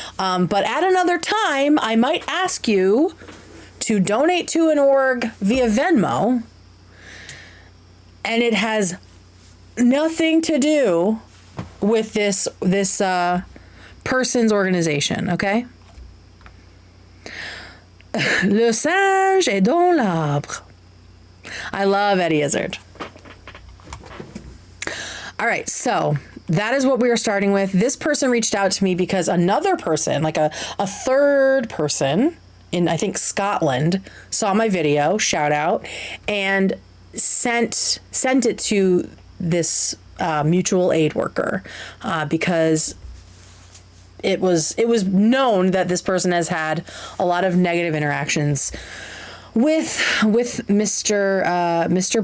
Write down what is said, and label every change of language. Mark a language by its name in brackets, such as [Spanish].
[English] But at another time, I might ask you to donate to an org via Venmo. And it has nothing to do with this person's organization, okay? [French] Le singe est dans l'arbre. [English] I love Eddie Izzard. All right, so that is what we are starting with. This person reached out to me because another person, like a third person in, I think, Scotland, saw my video, shout out, and sent it to this mutual aid worker because it was known that this person has had a lot of negative interactions with Mr.